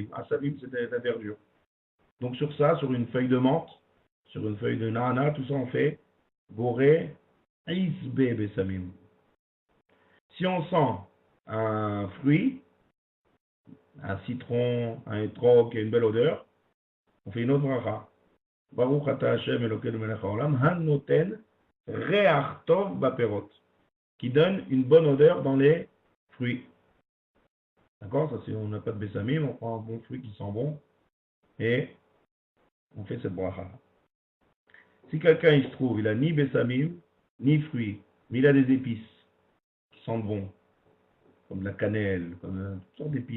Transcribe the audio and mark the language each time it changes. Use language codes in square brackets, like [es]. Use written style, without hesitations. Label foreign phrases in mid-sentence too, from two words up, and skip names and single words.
[fr] Asabim, c'est de la verdure. Donc sur ça, sur une feuille de menthe, sur une feuille de na'na, tout ça on fait [he] בורא, עשבי בשמים. [fr] Si on sent un fruit, un citron, un étrog qui a une belle odeur, on fait une autre bracha. [he] ברוך אתה השם אלוקינו מלך העולם, הנותן ריח טוב בפירות, [fr] qui donne une bonne odeur dans les fruits. D'accord? Ça, si on n'a pas de bessamim, on prend un bon fruit qui sent bon et on fait cette bracha. Si quelqu'un il se trouve, il a ni bessamim, ni fruits, mais il a des épices qui sentent bon, comme de la cannelle, comme toutes sortes d'épices.